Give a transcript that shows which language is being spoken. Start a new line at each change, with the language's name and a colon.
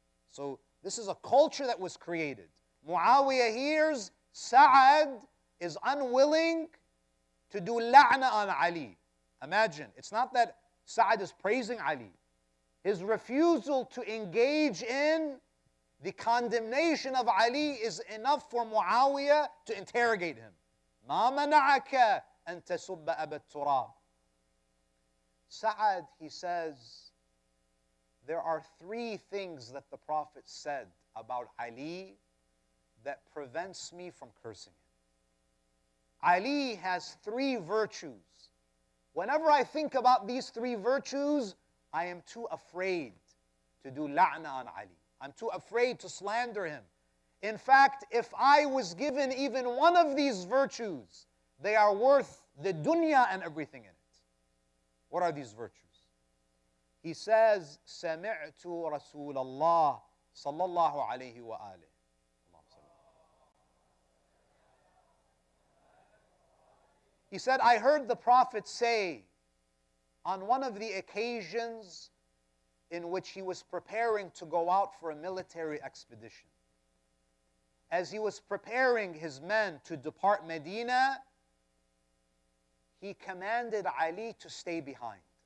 English: So this is a culture that was created. Muawiyah hears Sa'ad is unwilling to do la'na on Ali. Imagine, it's not that Sa'ad is praising Ali. His refusal to engage in the condemnation of Ali is enough for Muawiyah to interrogate him.
Arabic: ما منعك أن تسب أبا التراب.
English: Sa'ad, he says, there are three things that the Prophet said about Ali that prevents me from cursing him. Ali has three virtues. Whenever I think about these three virtues, I am too afraid to do la'na on Ali. I'm too afraid to slander him. In fact, if I was given even one of these virtues, they are worth the dunya and everything in it. What are these virtues? He says,
Arabic: سَمِعْتُ رَسُولَ اللَّهِ صَلَّى اللَّهُ عَلَيْهِ وَآلِهِ.
English: He said, I heard the Prophet say on one of the occasions in which he was preparing to go out for a military expedition. as he was preparing his men to depart Medina, he commanded Ali to stay behind.